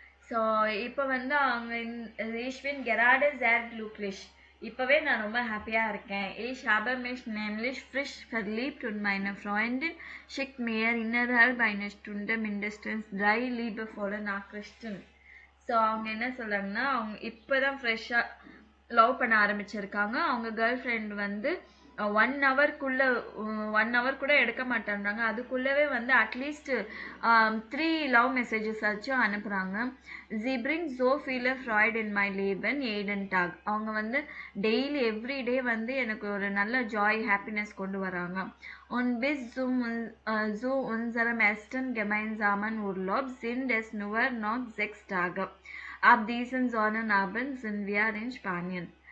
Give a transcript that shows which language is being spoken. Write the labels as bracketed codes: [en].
[ta] So இப்போ வந்து அவங்க [de] ich bin gerade sehr glücklich. [ta] இப்போவே நான் ரொம்ப ஹாப்பியாக இருக்கேன். [de] Ich habe mich nämlich frisch verliebt und meine Freundin schickt mir innerhalb einer Stunde mindestens 3 liebevolle Nachrichten. [ta] So அவங்க என்ன சொல்கிறாங்கன்னா அவங்க இப்போ தான் ஃப்ரெஷ்ஷாக லவ் பண்ண ஆரம்பிச்சிருக்காங்க. அவங்க கேர்ள் ஃப்ரெண்ட் வந்து 1 ஹவர்க்குள்ளே 1 ஹவர் கூட எடுக்க மாட்டேன்றாங்க. அதுக்குள்ளவே வந்து அட்லீஸ்ட் 3 லவ் மெசேஜஸ் ஆச்சும் அனுப்புகிறாங்க. [de] Sie bringt so viele Freude in mein Leben jeden Tag. [ta] அவங்க வந்து டெய்லி எவ்ரிடே வந்து எனக்கு ஒரு நல்ல ஜாய் ஹாப்பினஸ் கொண்டு வராங்க. [de] Und bis zu unserem ersten gemeinsamen Urlaub sind es nur noch 6 Tage. Ab diesem Sonnenabend sind wir in Spanien.